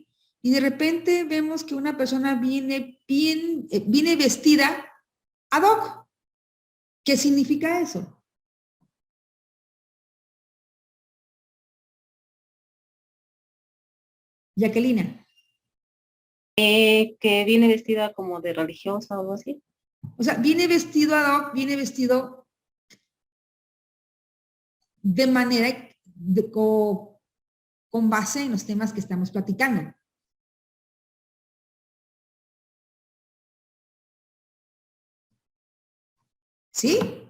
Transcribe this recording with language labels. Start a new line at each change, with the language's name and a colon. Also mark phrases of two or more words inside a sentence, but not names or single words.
Spanish: Y de repente vemos que una persona viene vestida
Latin: ad hoc.
Spanish: ¿Qué significa eso? Jacquelina. Que viene vestida como de religiosa o algo así. O sea, viene vestido
Latin: ad hoc,
Spanish: viene vestido de manera con base en los temas que estamos platicando. ¿Sí?